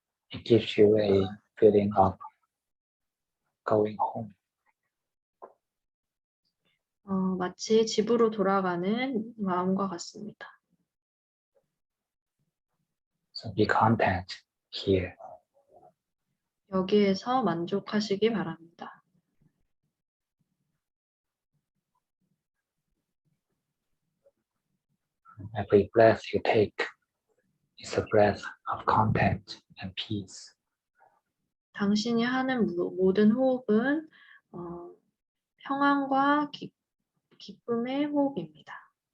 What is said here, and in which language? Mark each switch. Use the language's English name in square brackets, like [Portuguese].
[English] It gives you a feeling of going home. [Korean] 마치 집으로 돌아가는 마음과 같습니다. [English] So be content here. [Korean] 여기에서 만족하시기 바랍니다. [English] Every breath you take is a breath of content and peace. [Korean] 당신이 하는 모든 호흡은 평안과 기쁨의 호흡입니다.